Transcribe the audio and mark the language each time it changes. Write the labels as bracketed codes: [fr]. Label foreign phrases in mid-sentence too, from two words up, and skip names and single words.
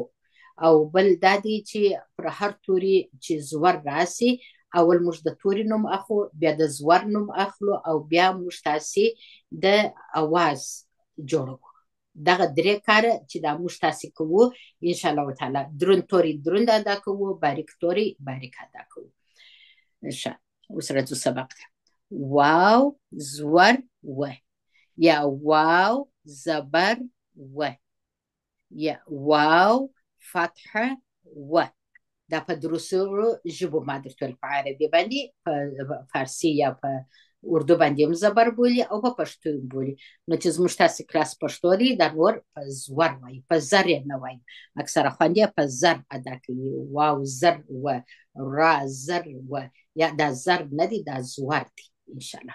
[ps] او بل دا دی چې پر هر توري چې زور راسي اول موږ د توري نوم اخلو، بیا د زور نوم اخلو او بیا موږ تاسو د اواز جوړو. دغه درې کاره چې دا موږ تاسو کوو [ar] ان شاء الله تعالی. [ps] دروند توري دروند ادا کوو، باریک توري باریک ادا کوو. ښه، اوس راځو سبق ته. واو زور و، یا واو زبر و، یا واو فتحه و. دا په دروسو ژبو ما درته ویل، په عربي باندې، په فارسي یا په اردو باندې هم زبر بولي او په پښتو بولي. نو چې زموږ تاسو کلاس پښتو دی دا نور په زور وایي، په زر یې نه وایي. اکثره خویندې په زر ادا کوي. واو زر و، را زر و، یا دا زر نه دی دا زور دی [ar] ان شاء الله.